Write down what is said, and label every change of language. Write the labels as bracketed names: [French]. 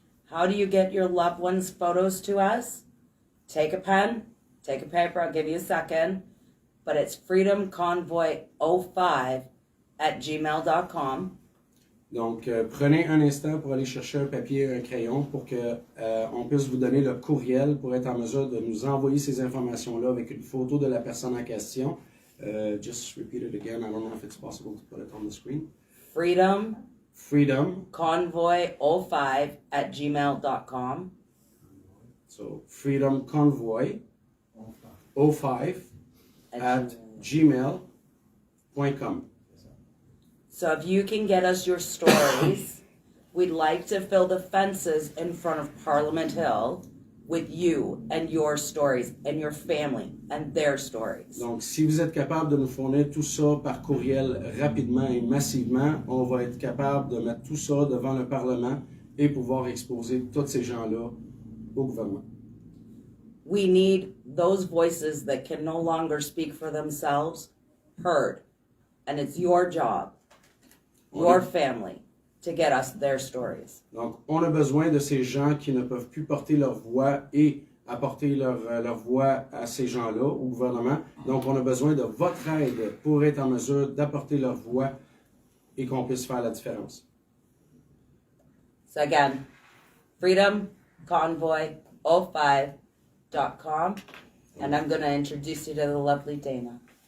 [English] How do you get your loved ones' photos to us? Take a pen, take a paper, I'll give you a second, but it's freedomconvoy05@gmail.com. [French] Donc, prenez un instant pour aller chercher un papier et un crayon pour que on puisse vous donner le courriel pour être en mesure de nous envoyer ces informations-là avec une photo de la personne en question. [English] Just repeat it again. I don't know if it's possible to put it on the screen. Freedom Convoy convoy05@gmail.com. So, Freedom Convoy 05 at gmail.com. So if you can get us your stories, we'd like to fill the fences in front of Parliament Hill with you and your stories and your family and their stories. [French] Donc, si vous êtes capable de nous fournir tout ça par courriel rapidement et massivement, on va être capable de mettre tout ça devant le Parlement et pouvoir exposer tous ces gens-là au gouvernement. [English] We need those voices that can no longer speak for themselves heard. And it's your job, your family, to get us their stories. [French] Donc, on a besoin de ces gens qui ne peuvent plus porter leur voix et apporter leur voix à ces gens-là, au gouvernement. Donc, on a besoin de votre aide pour être en mesure d'apporter leur voix et qu'on puisse faire la différence. [English] So again, freedomconvoy05.com, and I'm going to introduce you to the lovely Dana.